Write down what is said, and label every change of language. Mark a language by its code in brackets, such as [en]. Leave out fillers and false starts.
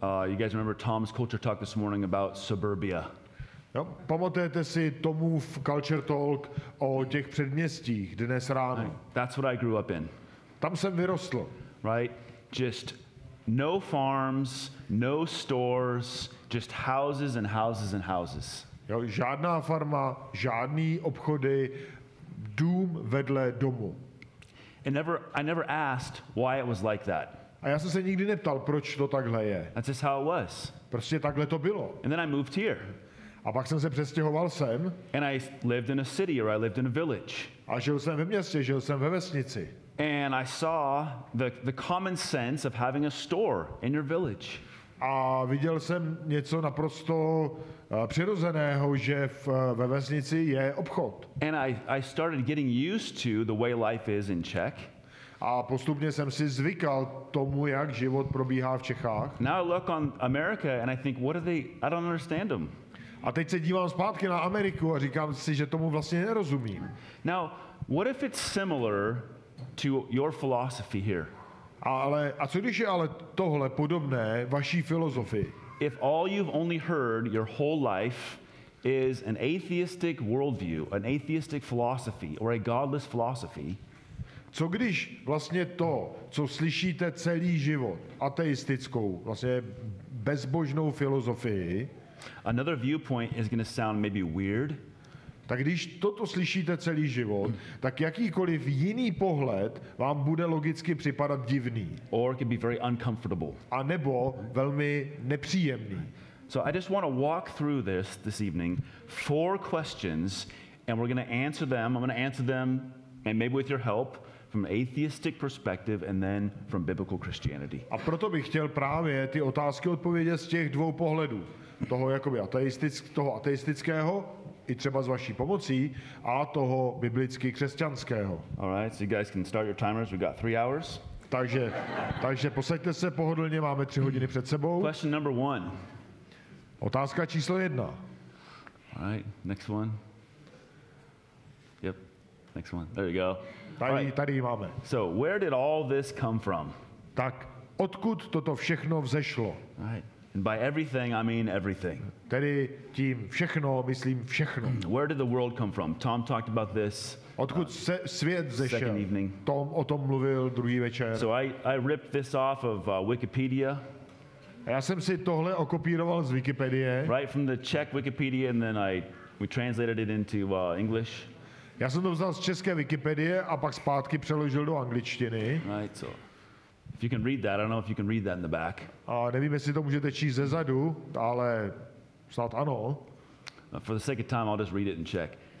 [en] You guys remember Tom's culture talk this morning about suburbia. [cs] Jo, pamatujete si Tomův [en] culture talk [cs] o těch předměstích dnes ráno? [en] That's what I grew up in. [cs] Tam jsem vyrostl. [en] Right? Just no farms, no stores, just houses and houses and houses. [cs] Jo, žádná farma, žádný obchody, dům vedle domu. [en] I never asked why it was like that. [cs] A já jsem se nikdy neptal, proč to takhle je. [en] That's just how it was. [cs] Prostě takhle to bylo. [en] And then I moved here. [cs] A pak jsem se přestěhoval sem. [en] And I lived in a city, or I lived in a village. [cs] A žil jsem ve městě, žil jsem ve vesnici. [en] And I saw the common sense of having a store in your village. [cs] A viděl jsem něco naprosto přirozeného, že ve vesnici je obchod. [en] And I started getting used to the way life is in Czech. [cs] A postupně jsem si zvykal tomu, jak život probíhá v Čechách. [en] Now I look on America and I think, what are they? I don't understand them. [cs] A teď se dívám zpátky na Ameriku a říkám si, že tomu vlastně nerozumím. [en] Now, what if it's similar to your philosophy here? [cs] A co když je ale tohle podobné vaší filozofii? [en] If all you've only heard your whole life is an atheistic worldview, an atheistic philosophy, or a godless philosophy, [cs] co když vlastně to, co slyšíte celý život, ateistickou, vlastně bezbožnou filozofii, [en] another viewpoint is going to sound maybe weird. [cs] Tak když toto slyšíte celý život, tak jakýkoliv jiný pohled vám bude logicky připadat divný. [en] Or it could be very uncomfortable. [cs] A nebo velmi nepříjemný. [en] So I just want to walk through this evening, 4 questions, and we're going to answer them. I'm going to answer them, and maybe with your help, from an atheistic perspective and then from biblical Christianity. [cs] A proto bych chtěl právě ty otázky odpovědět z těch dvou pohledů. Toho jakoby toho ateistického, i třeba s vaší pomocí, a toho biblicky křesťanského. [en] All right, so you guys can start your timers. We've got 3 hours. [cs] Takže posaďte se pohodlně, máme 3 hodiny před sebou. [en] Question number 1. [cs] Otázka číslo 1. [en] All right, next one. Yep, next one. There you go. [cs] Tady ji máme. [en] So, where did all this come from? [cs] Tak, odkud toto všechno vzešlo? [en] All right. And by everything, I mean everything. [cs] Tedy tím všechno, myslím všechno. [en] Where did the world come from? Tom talked about this. [cs] Odkud se svět zešel? Tom o tom mluvil druhý večer. [en] So I ripped this off of Wikipedia. [cs] A já jsem si tohle okopíroval z Wikipedie. [en] Right from the Czech Wikipedia, and then we translated it into English. [cs] Já jsem to vzal z české Wikipedie a pak zpátky přeložil do angličtiny. [en] Right, so if you can read that, I don't know if you can read that in the back. [cs] A nevím, jestli to můžete číst zezadu, ale snad ano. [en] For the sake of time, I'll just read it in Czech.